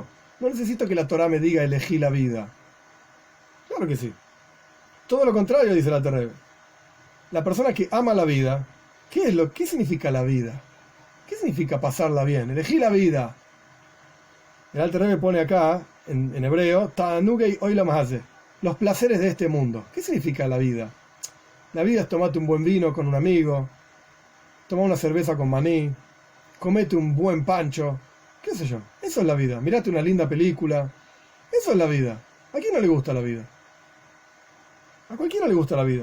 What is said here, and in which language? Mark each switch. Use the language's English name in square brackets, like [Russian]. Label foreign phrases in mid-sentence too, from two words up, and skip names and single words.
[Spanish] No necesito que la Torah me diga, elegí la vida. Claro que sí. Todo lo contrario, dice la Torah. La persona que ama la vida, ¿qué significa la vida? ¿Qué significa pasarla bien? Elegí la vida. El Alter Rebbe pone acá, en hebreo, [Hebrew] תענוגי עולם הזה, [Spanish] los placeres de este mundo. ¿Qué significa la vida? La vida es tomarte un buen vino con un amigo, tomar una cerveza con maní, comete un buen pancho, qué sé yo. Eso es la vida. Mirate una linda película. Eso es la vida. ¿A quién no le gusta la vida? A cualquiera le gusta la vida.